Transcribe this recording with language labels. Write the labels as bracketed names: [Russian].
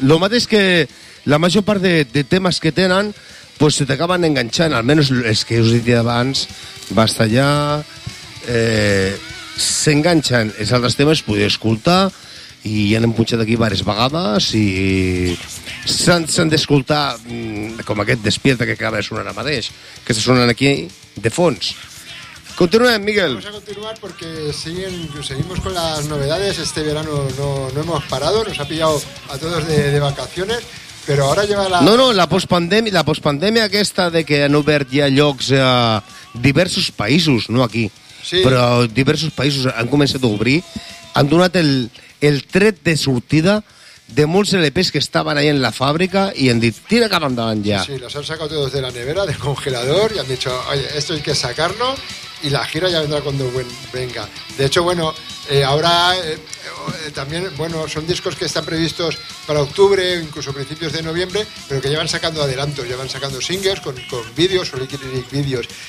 [Catalan] Lo mateix que la major part de temes que tenen, doncs se t'acaben enganxant, almenys els que us he dit abans, basta ja, s'enganxen. Els altres temes podeu escoltar i ja n'hem punxat aquí diverses vegades i s'han d'escoltar com aquest Despierta que acaba de sonar ara mateix, que se sonen aquí de fons. Continuem, Miguel. [Spanish] Vamos a continuar porque seguimos con las novedades. Este verano no hemos parado, nos ha pillado a todos de vacaciones, pero ahora lleva la... [Catalan] No, la pospandèmia aquesta de que han obert ja llocs a diversos països, no aquí, sí. Però diversos països han començat a obrir, han donat el tret de sortida de molts LPs que estaven ahí en la fàbrica i han dit, tira cap endavant ja. [Spanish] Sí, los han sacado todos de la nevera, del congelador, y han dicho, oye, esto hay que sacarlo. Y la gira ya vendrá cuando venga. De hecho, bueno, ahora también, bueno, son discos que están previstos para octubre, incluso principios de noviembre, pero que llevan sacando adelantos, llevan sacando singles con vídeos o liquid vídeos.